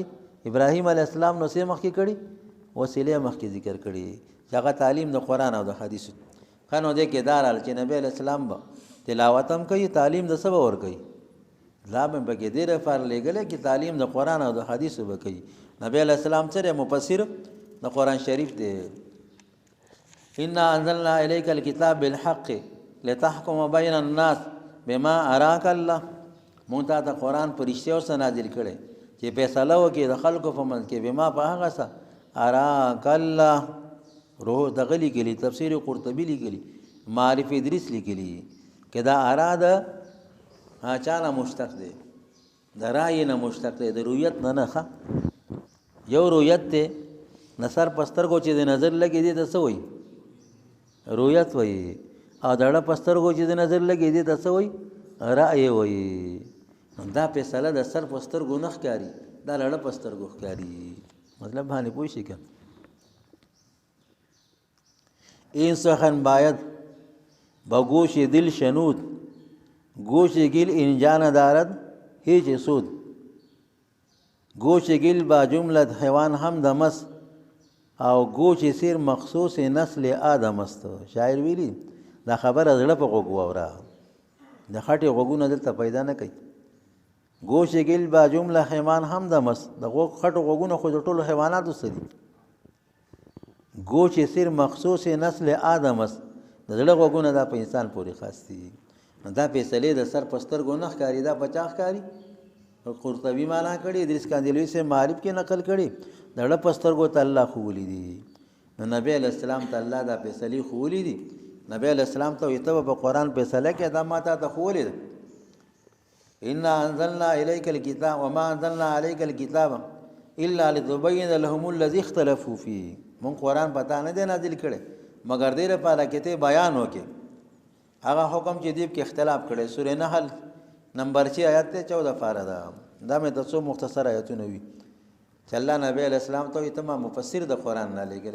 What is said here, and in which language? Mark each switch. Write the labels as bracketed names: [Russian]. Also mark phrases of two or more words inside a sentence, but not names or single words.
[Pashto] ابراهیم [Arabic] علیه السلام [Pashto] نو څه مخکې کړي، وسیله مخکې ذکر کړي چې هغه تعلیم د قرآن او د حدیث. خنو دې کې دارال چې نبی [Arabic] علیه السلام [Pashto] به تلاوت هم کوي، تعلیم د څه به ورکوي، لا به پکې دې لپاره لېږلی چې تعلیم د قرآن او د حدیثو به کوي. نبی [Arabic] علیه السلام [Pashto] سره مفسر د قرآن شریف دی. [Arabic] انا انزلنا الیک الکتاب بالحق لتحکم بین الناس بما اراک الله. [Pashto] مونږ ته د قرآن په رښتیا سره نازل کړی چې فیصله وکړي د خلکو په منځ کې بما په هغه څه [Arabic] اراک الله. [Pashto] روح دغه لیکلي، تفسیر قرطبي لیکلي، معارف ادریس لیکلي که دا اراده چا نه مشتق دی، د رای نه مشتق دی، د رؤیت نه ښه. یو رؤیت دی نصر پسترګو چې د نظر لګي دی ته څه وایي، رؤیت وایي. او د اړه پسترګو چې د نظر لګي دی ته څه وایي، رای وایي. دا فیصله د سر پسترګو نه ښکاري، دا د اړه پسترګو ښکاري. مطلب باندې پوه شئ [Persian] که این سخن باید با گوش دل شنود، گوش گل اینجا ندارد هیچ سود. گوش گل با جملت حیوان هم دمست او گوش سیر مخصوص نسل آدم است. [Pashto] شاعر ویلی دا خبر از زړه په غوږ واوره، د خټې غوږونه دلته پیدا نه کوي. [Persian] گوش گل با جمله حیوان هم دمست، [Pashto] د خټو غوږونه خو د ټولو حیواناتو څه دي. [Persian] گوش سیر مخصوص نسل آدم است، [Pashto] د زړه غوږونه دا په انسان پورې خاص دي. دا فیصلې د سر په سترګو نه ښکاري، دا په چا ښکاري. قرطبي معنا کړي، ادریس کاندلوي سے معارف کې نقل کړي، د زړه په سترګو ته الله ښوولي دي. نو نبی [Arabic] علیه السلام [Pashto] ته الله دا فیصلې ښوولي دي. نبی [Arabic] علیه السلام [Pashto] ته وایي ته به په قرآن فیصله کې دا ما تا ته ښوولې ده. [Arabic] انا انزلنا الیک الکتاب وما انزلنا علیک الکتاب الا لتبین لهم الذی اختلفوا فیه. [Pashto] مونږ قرآن پتا نه دی نازل کړی مگر دې لپاره چې ته بیان وکړې هغه حکم چې دې کې اختلاف کړی. سورې نحل نمبر 6 آیت 14 پاره ده. دا مې تاسو مختصر آیتونه وي چې الله نبی [Arabic] علیہ السلام [Pashto] ته تمام مفسر د قرآن نه لګلې.